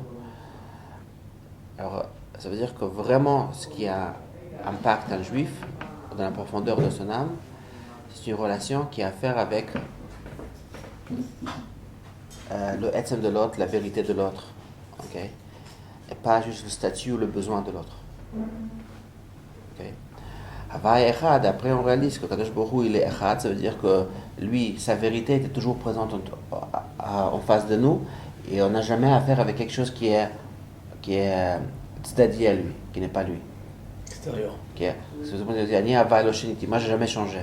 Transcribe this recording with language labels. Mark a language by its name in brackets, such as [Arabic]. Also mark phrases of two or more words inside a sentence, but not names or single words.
[French] Alors, ça veut dire que vraiment, ce qui impacte un juif, dans la profondeur de son âme, c'est une relation qui a à faire avec le etzem de l'autre, la vérité de l'autre. Okay? Et pas juste le statut ou le besoin de l'autre. Okay? [Hebrew] הויה אחד, [French] après on réalise que [Hebrew] קדוש ברוך הוא, [French] il est Echad, ça veut dire que lui, sa vérité était toujours présente en face de nous, et on n'a jamais affaire avec quelque chose qui est tzaddi à lui, qui n'est pas lui. Extérieur. Okay. Moi, j'ai jamais changé.